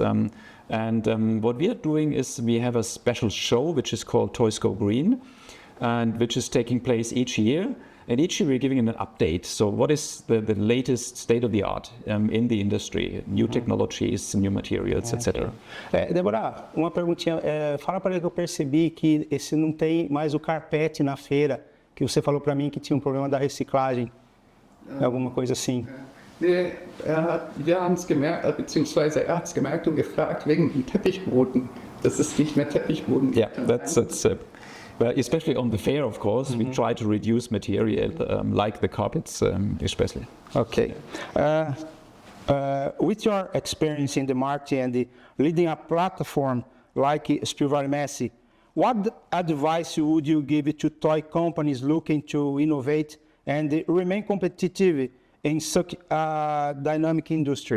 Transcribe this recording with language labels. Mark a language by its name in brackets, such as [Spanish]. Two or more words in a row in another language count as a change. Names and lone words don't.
[English] What we are doing is we have a special show which is called Toys Go Green, and which is taking place each year. And each year we're giving an update. So what is the latest state of the art in the industry? New technologies, new materials, etc. [Portuguese] Débora, uma perguntinha. Fala para ele que eu percebi que esse não tem mais o carpete na feira, que você falou para mim que tinha um problema da reciclagem. Alguma coisa assim. [German] Nee, wir haben es gemerkt, beziehungsweise er hat es gemerkt und gefragt wegen dem Teppichboden. Das ist nicht mehr Teppichboden. [English] Yeah, that's well, especially on the fair, of course, we try to reduce material, like the carpets, especially. Okay. With your experience in the market and leading a platform like Spill Valley Messi, what advice would you give to toy companies looking to innovate and remain competitive in such a dynamic industry?